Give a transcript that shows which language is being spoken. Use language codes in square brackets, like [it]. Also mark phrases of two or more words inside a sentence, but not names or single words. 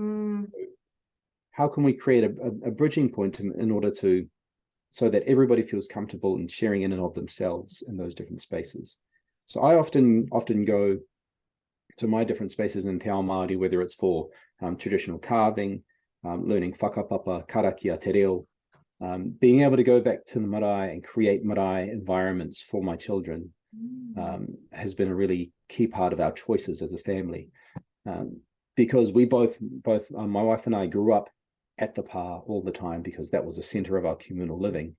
[en] How can we create a bridging point in order so that everybody feels comfortable in sharing in and of themselves in those different spaces? So I often go to my different spaces in [mi] Te Ao Māori, [en] whether it's for traditional carving, learning whakapapa, karakia, [mi] te reo, [en] being able to go back to the marae and create marae environments for my children has been a really key part of our choices as a family, because we both my wife and I grew up at the pā all the time because that was the center of our communal living.